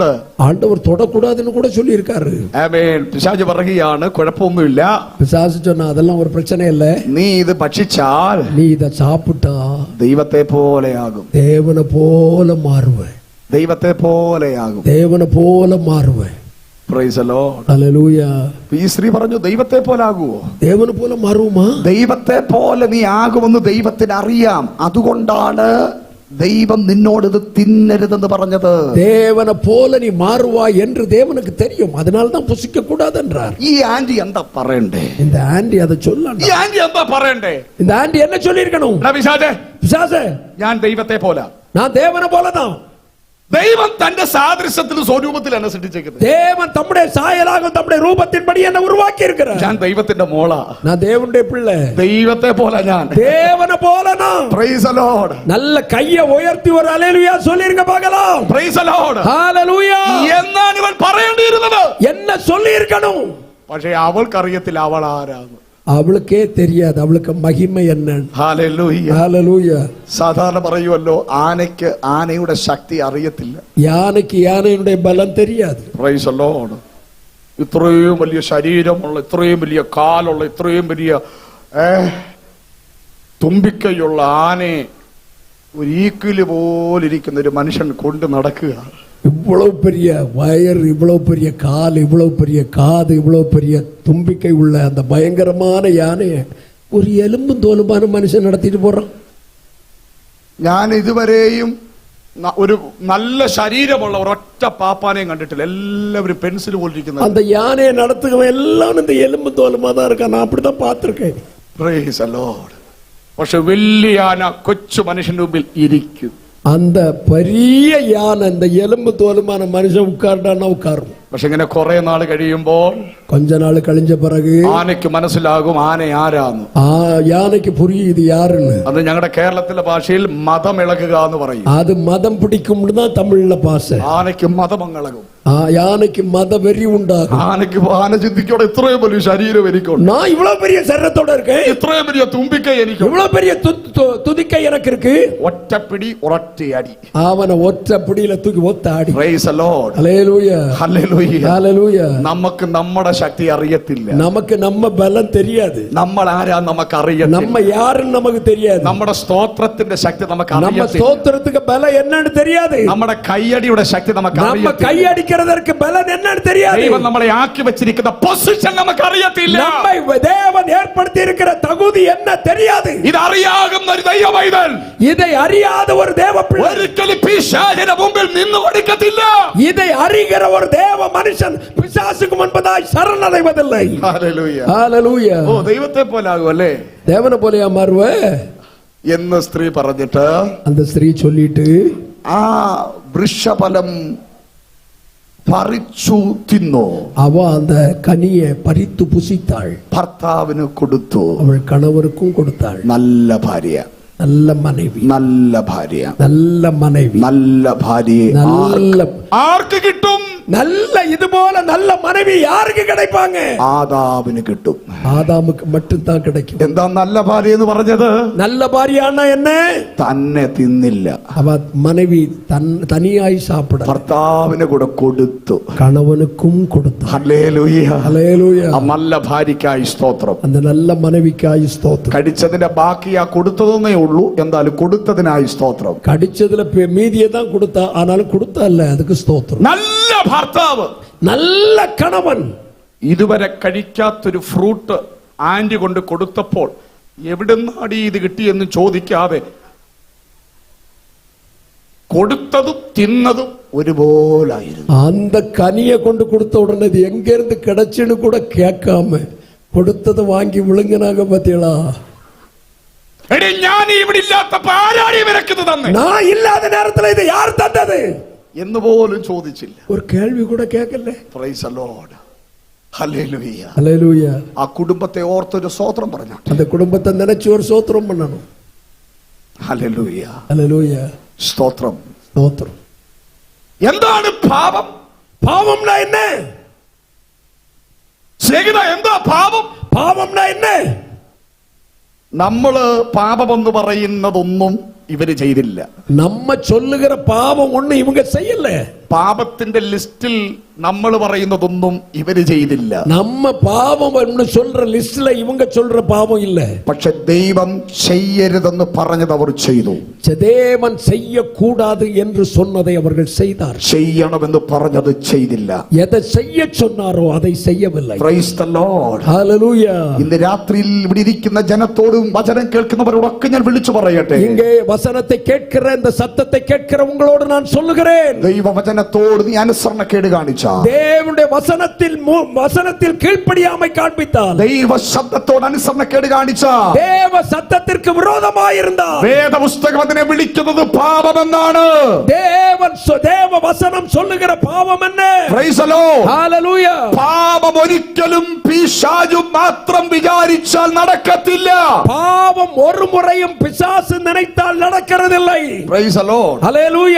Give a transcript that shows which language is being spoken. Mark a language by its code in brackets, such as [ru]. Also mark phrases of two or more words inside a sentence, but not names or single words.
[ta] ആണ്ടവർ തൊടக்கூடாதுன்னு கூட சொல்லி இருக்காரு. [ml] ആമേൻ. പിശാച് പറയുകയാണ്, കുഴപ്പമൊന്നുമില്ല, [ta] പിശാച് சொன்னா அதெல்லாம் ஒரு பிரச்சனை இல்ல, [ml] നീ ഇത് ഭക്ഷിച്ചാൽ [ta] நீ இத சாப்பிட்டா [ml] ദൈവത്തെ പോലെയാകും, [ta] தேவனை போல மாறுவே, [ml] ദൈവത്തെ പോലെയാകും, [ta] தேவனை போல மாறுவே. [en] Praise the Lord. [ml] ഹല്ലേലൂയ. ഈ സ്ത്രീ പറഞ്ഞു, ദൈവത്തെ പോലെ ആകുമോ? ദേവനെ പോലെ മാറുമോ? ദൈവത്തെ പോലെ നീ ആകുമെന്ന് ദൈവത്തിന് അറിയാം. അതുകൊണ്ടാണ് ദൈവം നിന്നോട് ഇത് തിന്നരുതെന്ന് പറഞ്ഞത്. [ta] தேவனை போல நீ மாறுவாய் என்று தேவனுக்கு தெரியும், அதனால தான் புசிக்க கூடாது என்றார். [ml] ഈ ആന്റി എന്താ പറയണ്ടേ? [ta] இந்த ஆண்டி அதை சொல்லணும். [ml] ഈ ആന്റി എന്താ പറയണ്ടേ? [ta] இந்த ஆண்டி என்ன சொல்லி இருக்கணும்? [ml] പിശാചേ, [ta] பிசாசே, [ml] ഞാൻ ദൈവത്തെ പോലെ, [ta] நான் தேவனை போலதான். [ml] ദൈവം തന്റെ സാദൃശ്യത്തിലും സ്വരൂപത്തിൽ എന്നെ സൃഷ്ടിച്ചേക്കുന്നത്. [ta] தேவன் தம்முடைய சாயலாகவும் தம்முடைய ரூபத்தின்படி என்னை உருவாக்கி இருக்கிறார். [ml] ഞാൻ ദൈവത്തിന്റെ മോളാ, [ta] நான் தேவனுடைய பிள்ளை, [ml] ദൈവത്തെ പോലെ ഞാൻ, [ta] தேவனை போல நான். [en] Praise the Lord. [ta] நல்ல கையை உயர்த்தி ஒரு ஹல்லேலூயா சொல்லிருங்க பார்க்கலாம். [en] Praise the Lord. [ta] ஹல்லேலூயா. [ml] എന്നാണ് ഇവൻ പറയേണ്ടിയിരുന്നത്? [ta] என்ன சொல்லி இருக்கணும்? [ml] പക്ഷേ അവൾക്കറിയത്തില്ല അവൾ ആരാണ്. [ta] அவளுக்கே தெரியாது அவளுக்கு மகிமை என்ன. [ml] ഹല്ലേലൂയ, ഹല്ലേലൂയ. സാധാരണ പറയുമല്ലോ, ആനയ്ക്ക് ആനയുടെ ശക്തി അറിയത്തില്ല, [ta] யானைக்கு யானையுடைய பலம் தெரியாது. [en] Praise the Lord. [ml] ഇത്രയും വലിയ ശരീരമുള്ള, ഇത്രയും വലിയ കാലുള്ള, ഇത്രയും വലിയ തുമ്പിക്കൈയുള്ള ആനയെ ഒരു ഈക്കില് പോലിരിക്കുന്ന ഒരു മനുഷ്യൻ കൊണ്ട് നടക്കുക. [ta] இவ்வளவு பெரிய வயர், இவ்வளவு பெரிய கால், இவ்வளவு பெரிய காது, இவ்வளவு பெரிய தும்பிக்கை உள்ள அந்த பயங்கரமான யானையை ஒரு எலும்பும் தோலுமான மனுஷன் நடத்திட்டு போறான். [ml] ഞാൻ ഇതുവരെയും ഒരു നല്ല ശരീരമുള്ള ഒരൊറ്റ പാപ്പാനെയും കണ്ടിട്ടില്ല. എല്ലാവരും പെൻസിൽ പോലിരിക്കുന്നത്. [ta] அந்த யானையை நடத்துகிறவன் எல்லாம் இந்த எலும்பு தோலுமா தான் இருக்கான். நான் அப்படிதான் பார்த்திருக்கேன். [en] Praise the Lord. [ml] പക്ഷെ വലിയ ആന കൊച്ചു മനുഷ്യന്റെ മുമ്പിൽ ഇരിക്കും. [ta] அந்த பெரிய யானை இந்த எலும்பு தோலுமான மனுஷன் உட்கார்ந்தான்னா உட்காரும். [ml] പക്ഷെ ഇങ്ങനെ കുറെ നാൾ കഴിയുമ്പോൾ [ta] கொஞ்ச நாள் கழிஞ்ச பிறகு [ml] ആനയ്ക്ക് മനസ്സിലാകും ആന ആരാന്ന്. [ta] யானைக்கு புரியும் இது யாருன்னு. [ml] അത് ഞങ്ങളുടെ കേരളത്തിലെ ഭാഷയിൽ മതം ഇളകുക എന്ന് പറയും. [ta] அது மதம் பிடிக்கும்னு தான் தமிழ்ல பாசை. [ml] ആനയ്ക്ക് മതം ഇളകും, [ta] யானைக்கு மத வெறி உண்டாகும். [ml] ആന ചിന്തിക്കോടെ, ഇത്രയും വലിയ ശരീരം എനിക്കുണ്ട്, [ta] நான் இவ்வளவு பெரிய சரீரத்தோட இருக்கேன், [ml] ഇത്രയും വലിയ തുമ്പിക്കൈ എനിക്ക്, [ta] இவ்வளவு பெரிய துதிக்கை எனக்கு இருக்கு. [ml] ഒറ്റപ്പിടി ഒരൊറ്റ അടി. [ta] அவனை ஒற்ற பிடியில தூக்கி ஒத்த ஆடி. [en] Praise the Lord. [ta] ஹல்லேலூயா, [ml] ഹല്ലേലൂയ. [ta] ஹல்லேலூயா. [ml] നമുക്ക് നമ്മുടെ ശക്തി അറിയത്തില്ല, [ta] நமக்கு நம்ம பலம் தெரியாது, [ml] നമ്മൾ ആരാ നമുക്ക് അറിയത്തില്ല, [ta] நம்ம யாருன்னு நமக்கு தெரியாது, [ml] നമ്മുടെ സ്തോത്രത്തിന്റെ ശക്തി നമുക്ക് [ta] நம்ம [ml] അറിയത്തില്ല, [ta] ஸ்தோத்திரத்துக்கு பலம் என்னன்னு தெரியாது, [ml] നമ്മുടെ കയ്യടിയുടെ ശക്തി നമുക്ക് [ta] நம்ம [ml] അറിയത്തില്ല, [ta] கையடிக்கிறதற்கு பலம் என்னன்னு தெரியாது, [ml] ദൈവം നമ്മളെ ആക്കി വെച്ചിരിക്കുന്ന പൊസിഷൻ നമുക്ക് അറിയത്തില്ല, [ta] நம்மை தேவன் ஏற்படுத்தி இருக்கிற தகுதி என்ன தெரியாது. [ml] ഇത് അറിയാകുന്ന ഒരു ദൈവ പൈതൽ [ta] இதை அறியாத ஒரு தேவ பிள்ளை [ml] ഒരിക്കലും പിശാചിന്റെ മുമ്പിൽ നിന്ന് കൊടുക്കത്തില്ല. [ta] இதை அறிகிற ஒரு தேவ மனுஷன் பிசாசுக்கு முன்பதாய் சரணடைவதில்லை. [ml] ഹല്ലേലൂയ. [ta] ஹல்லேலூயா. [ml] ഓ, ദൈവത്തെ പോലെ ആകും അല്ലേ [ta] தேவனை போலயா மாறுவ [ml] എന്ന് സ്ത്രീ പറഞ്ഞിട്ട് [ta] அந்த ஸ்திரீ சொல்லிட்டு [ml] ആ വൃക്ഷഫലം പറിച്ചു തിന്നു. [ta] அவ அந்த கனியை பறித்து புசித்தாள். [ml] ഭർത്താവിന് കൊടുത്തു. [ta] அவள் கணவருக்கும் கொடுத்தாள். [ml] നല്ല ഭാര്യ, [ta] நல்ல மனைவி, [ml] നല്ല ഭാര്യ, [ta] நல்ல மனைவி, [ml] നല്ല ഭാര്യ [ta] நல்ல [ml] ആർക്ക് കിട്ടും? [ta] நல்ல இது போல நல்ல மனைவி யாருக்கு கிடைப்பாங்க? [ml] ആദാമിന് കിട്ടും. [ta] ஆதாமுக்கு மட்டும் தான் கிடைக்கும். [ml] എന്താ നല്ല ഭാര്യ എന്ന് പറഞ്ഞത്? [ta] நல்ல பாரியான்னா என்ன? [ml] തന്നെ തിന്നില്ല, [ta] அவ மனைவி தனியாய் சாப்பிட [ml] ഭർത്താവിന് കൂടെ കൊടുത്തു. [ta] கணவனுக்கும் கொடுத்தார். [ml] ഹല്ലേലൂയ. [ta] ஹல்லேலூயா. [ml] ആ നല്ല ഭാര്യയ്ക്കായി സ്തോത്രം. [ta] அந்த நல்ல மனைவிக்காய் ஸ்தோத்திரம். [ml] കടിച്ചതിന്റെ ബാക്കി ആ കൊടുത്തതെന്നേ ഉള്ളൂ, എന്തായാലും കൊടുത്തതിനായി സ്തോത്രം. [ta] கடிச்சதுல மீதியை தான் கொடுத்தா, ஆனாலும் கொடுத்தா இல்ல, அதுக்கு ஸ்தோத்திரம். [ml] നല്ല ഭർത്താവ്, [ta] நல்ல கணவன் [ml] ഇതുവരെ കഴിക്കാത്തൊരു ഫ്രൂട്ട് ആന്റി കൊണ്ട് കൊടുത്തപ്പോൾ എവിടുന്നാടി ഇത് കിട്ടിയെന്ന് ചോദിക്കാതെ കൊടുത്തതും തിന്നതും ഒരുപോലായിരുന്നു. [ta] அந்த கனியை கொண்டு கொடுத்த உடனே இது எங்க இருந்து கிடைச்சுன்னு கூட கேட்காம கொடுத்ததை வாங்கி விழுங்கினாங்க. பாத்தீங்களா? [ml] എടി ഞാൻ ഇവിടെ ഇല്ലാത്തപ്പോ ആരാടി വിലക്കുന്നത് തന്നെ? [ta] நான் இல்லாத நேரத்துல இது யார் தந்தது [ml] എന്ന് പോലും ചോദിച്ചില്ല. [ta] ஒரு கேள்வி கூட கேட்கல. [en] Praise the Lord. ഹല്ലേലൂയ. [ta] ஹல்லேலூயா. [ml] ആ കുടുംബത്തെ ഓർത്തൊരു സ്തോത്രം പറഞ്ഞോട്ടെ. [ta] அந்த குடும்பத்தை நினைச்சு ஒரு ஸ்தோத்திரம் பண்ணணும். [ml] ഹല്ലേലൂയ. [ta] ஹல்லேலூயா. [ml] സ്തോത്രം. [ta] ஸ்தோத்திரம். [ml] എന്താണ് പാപം? [ta] பாவம்னா என்ன? [ml] സ്നേഹിത, എന്താ പാപം? [ta] பாவம்னா என்ன? [ml] നമ്മള് പാപമെന്ന് പറയുന്നതൊന്നും ഇവര് ചെയ്തില്ല. [ta] நம்ம சொல்லுகிற பாவம் ஒண்ணு இவங்க செய்யல. [ml] പാപത്തിന്റെ ലിസ്റ്റിൽ നമ്മൾ പറയുന്നതൊന്നും ഇവര് ചെയ്തില്ല. [ta] நம்ம பாவம் சொல்ற லிஸ்ட்ல இவங்க சொல்ற பாவம் இல்ல. [ml] പക്ഷെ ദൈവം ചെയ്യരുതെന്ന് പറഞ്ഞത് അവർ ചെയ്തു. [ta] தேவன் செய்யக்கூடாது என்று சொன்னதை அவர்கள் செய்தார். [ml] ചെയ്യണമെന്ന് പറഞ്ഞത് ചെയ്തില്ല. [ta] எதை செய்ய சொன்னாரோ அதை செய்யவில்லை. [en] Praise the Lord. [ml] ഹല്ലേലൂയ. ഇന്ന് രാത്രിയിൽ ഇവിടെ ഇരിക്കുന്ന ജനത്തോടും വചനം കേൾക്കുന്നവരോടൊക്കെ ഞാൻ വിളിച്ചു പറയട്ടെ, [ta] இங்கே வசனத்தை கேட்கிற இந்த சத்தத்தை கேட்கிற உங்களோடு நான் சொல்லுகிறேன், [ml] ദൈവവചനത്തോട് നീ അനുസരണക്കേട് കാണിച്ചാൽ, [ta] தேவனுடைய வசனத்தில் கீழ்ப்படியாமை காண்பித்தால், [ml] ദൈവ ശബ്ദത്തോട് അനുസരണക്കേട് കാണിച്ചാൽ, [ta] தேவ சத்தத்திற்கு விரோதமாயிருந்தால், [ml] വേദപുസ്തകം അതിനെ വിളിക്കുന്നത് പാപമെന്നാണ്. [ta] தேவ வசனம் சொல்லுகிற பாவம் என்ன? [en] Praise the Lord. [ml] ഹല്ലേലൂയ. പാപം ഒരിക്കലും പിശാചു മാത്രം വിചാരിച്ചാൽ നടക്കത്തില്ല. [ta] பாவம் ஒரு முறையும் பிசாசு நினைத்தால் நடக்கிறதில்லை. [en] Praise the Lord. [ml] ഹല്ലേലൂയ.